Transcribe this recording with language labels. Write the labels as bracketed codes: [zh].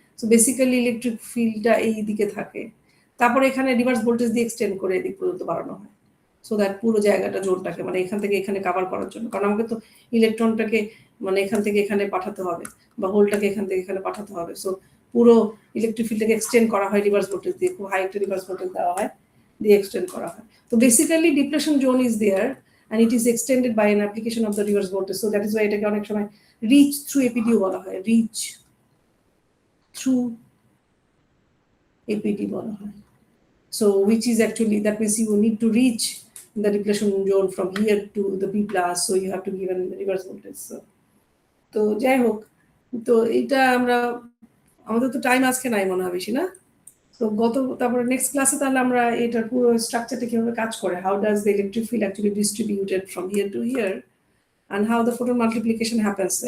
[bn] So basically electric ফিল্ডটা এই দিকে থাকে। তারপরে এখানে রিভার্স ভোল্টেজ দিয়ে এক্সটেন্ড করে এদিক পর্যন্ত বাড়ানো হয়, সো দ্যাট পুরো জায়গাটা জোনটাকে মানে এখান থেকে এখানে কভার করার জন্য। কারণ আমাকে তো ইলেকট্রনটাকে মানে এখান থেকে এখানে পাঠাতে হবে, বা হোলটাকে এখান থেকে এখানে পাঠাতে হবে। সো পুরো ইলেকট্রিক ফিল্ডটাকে এক্সটেন্ড করা হয় রিভার্স ভোল্টেজ দিয়ে, খুব হাই একটা রিভার্স ভোল্টেজ দেওয়া হয়, দিয়ে এক্সটেন্ড করা হয়। [en] তো basically depletion zone is there and it is extended by an application of the reverse voltage. So that is why [bn] এটাকে অনেক সময় reach through APD বলা হয়, reach through APD বলা হয়। [en] So which is actually, that means you need to reach the depletion zone from here to the P plus, so you have to give an reverse voltage. [bn] So তো যাই হোক, তো এটা আমরা, আমাদের তো টাইম আজকে নাই মনে হয় বেশি, না? তো তারপরে নেক্সট ক্লাসে তাহলে আমরা এটার পুরো স্ট্রাকচারটা কিভাবে কাজ করে, [en] How does the electric field actually distributed from here to here, and how the photon multiplication happens.